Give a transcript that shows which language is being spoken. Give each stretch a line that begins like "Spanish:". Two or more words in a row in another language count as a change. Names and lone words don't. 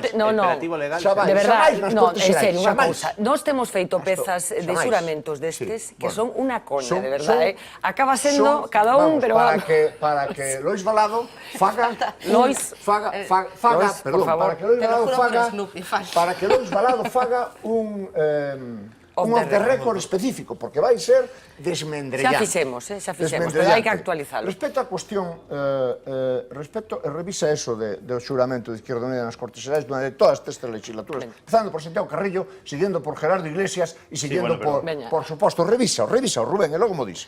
Galician: De verdade, non, en serio, unha cousa, nós temos feito pezas de xuramentos destes que son unha coña, de verdade, acaba sendo cada un, pero... Para que Lois Valado faga... para que Lois Valado faga un un
English: off the record
Galician: específico, porque vai ser desmendrellante. Xa fixemos, pero hai que actualizarlo. Respecto á cuestión, revisa eso do xuramento de Izquierda Unida nas Cortes Xerais durante todas estas legislaturas, empezando por Santiago Carrillo, seguindo por Gerardo Iglesias e seguindo por suposto, revisa, Rubén, e logo mo dis.